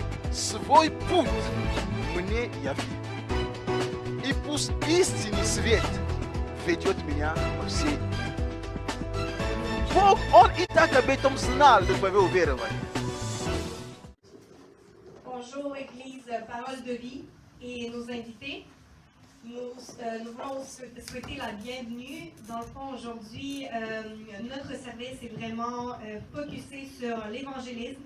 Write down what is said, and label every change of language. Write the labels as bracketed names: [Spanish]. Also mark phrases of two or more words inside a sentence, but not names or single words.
[Russian] свой путь мне яви. И пусть истинный свет ведет меня по всей. Бог, Он и так об этом знал до твоего уверования. [French] Bonjour Église Parole de Vie et nos invités. Nous voulons souhaiter la bienvenue. Dans le fond, aujourd'hui, notre service est vraiment focusé sur l'évangélisme.